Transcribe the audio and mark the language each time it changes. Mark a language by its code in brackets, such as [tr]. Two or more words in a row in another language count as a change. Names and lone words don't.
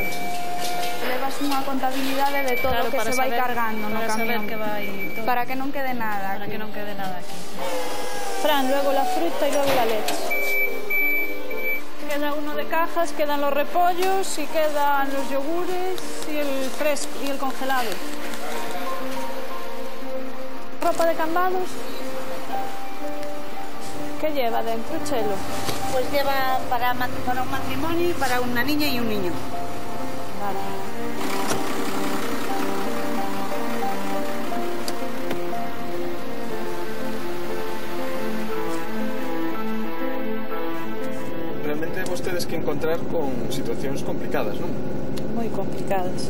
[gl] Levas unha contabilidade de todo o que se vai cargando no camión. Para que non quede nada. Para que non quede nada aquí. [es] Fran, luego la fruta y luego la leche. Queda uno de cajas, quedan los repollos y quedan los yogures y el fresco y el congelado. ¿Ropa de Cambados? ¿Qué lleva dentro, Chelo? Pues lleva para un matrimonio y para una niña y un niño. Vale. [gl] Realmente vostedes que encontrar con situacións complicadas, non? Moi complicadas.